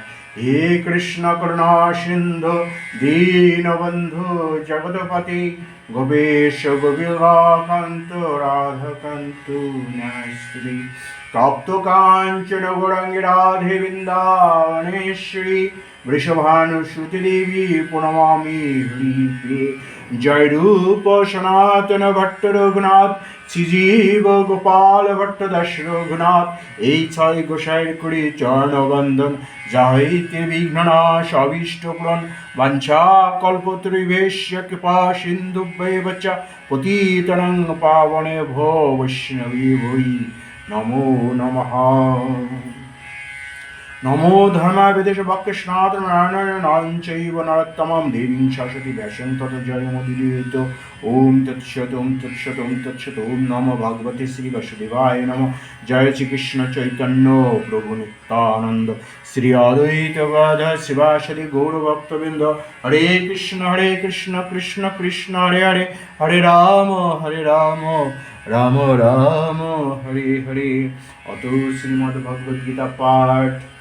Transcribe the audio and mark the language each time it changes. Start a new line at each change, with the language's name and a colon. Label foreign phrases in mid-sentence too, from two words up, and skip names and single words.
Sanskrit: हे कृष्ण करुणा सिन्धु दीनबन्धु जगत्पति गोपेश गोपिकान्त राधाकान्त नमस्ते। तप्तकाञ्चन गौराङ्गी राधे वृन्दावनेश्वरी वृषभानुसुतदेवी प्रणमामि हरिप्रिये।
Bangla: जय रूप सनातन भट्ट रघुनाथ শ্রীজীব গোপাল ভট্ট দাস রঘুনাথ এই ছয় গোসাইয়ের করি চরণবন্দন যা হইতে বিঘ্ননাশ অভীষ্ট পূরণ
Sanskrit: বাঞ্ছা কল্পতরুভ্যশ্চ কৃপা সিন্ধুভ্যেব চ পতিতানাং পাবনে ভো বৈষ্ণবী ভৈ নমো নমঃ। नमो धर्माय विदेश वाक्य सनातन नारायण चैव नरोत्तमं देवीं सरस्वती व्यासं ततो जयमुदीरयेत्। ओम तत्सत् ओम तत्सत् ओम तत्सत्। ओम नमो भगवते श्री वासुदेवाय नमः। जय श्री कृष्ण चैतन्य प्रभु नित्यानंद श्री अद्वैत गदाधर शिवासादि गौर भक्तवृंद। हरे कृष्ण कृष्ण कृष्ण हरे हरे हरे राम राम राम हरे हरे। अतो श्रीमद् भगवद गीता पाठ।